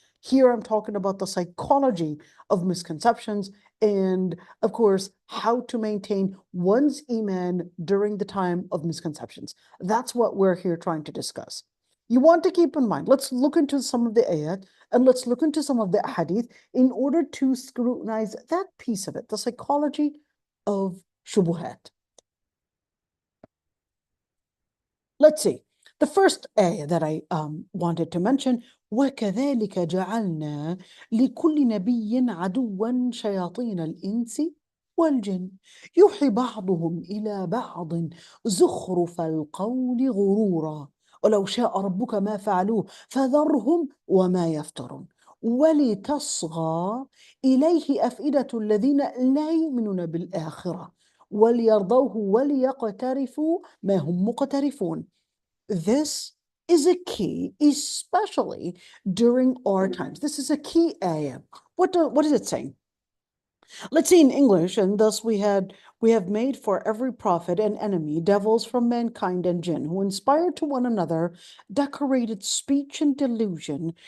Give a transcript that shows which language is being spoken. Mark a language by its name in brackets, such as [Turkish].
[English] Here I'm talking about the psychology of misconceptions and, of course, how to maintain one's iman during the time of misconceptions. That's what we're here trying to discuss. You want to keep in mind, let's look into some of the ayat and let's look into some of the hadith in order to scrutinize that piece of it, the psychology of shubuhat. Let's see. The first ayah that I wanted to mention, [Arabic] وَكَذَلِكَ جَعَلْنَا لِكُلِّ نَبِيٍّ عَدُوًّا شَيَاطِينَ الْإِنسِ والجن يوحي بعضهم إلى بعض زخرف القول غرورا ولو شاء ربك ما فعلوه فذرهم وما يفترون ولتصغى إليه أفئدة الذين لا يؤمنون بالآخرة وليرضوه وليقترفوا ما هم مقترفون. [English] This is a key, especially during our times. This is a key ayah. What is it saying? Let's see in English, and thus we have made for every prophet an enemy, devils from mankind and jinn, who inspired to one another decorated speech and delusion.